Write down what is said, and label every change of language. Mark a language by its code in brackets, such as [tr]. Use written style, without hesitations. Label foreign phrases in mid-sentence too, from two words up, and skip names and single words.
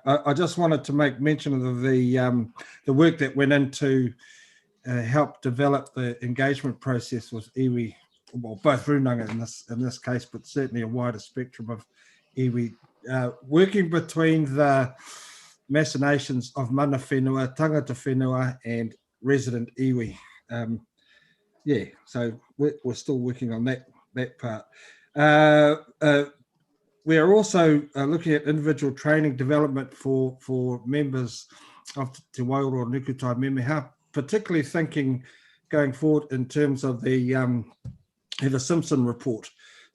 [en] I just wanted to make mention of the work that went into help develop the engagement process with iwi, well, both runanga in this case, but certainly a wider spectrum of iwi, working between the machinations of [mi] mana whenua, tangata whenua, [en] and resident iwi. So we're still working on that part. We are also looking at individual training development for members of Te Waiora o Nukutai Memeha, particularly thinking going forward in terms of the Simpson report.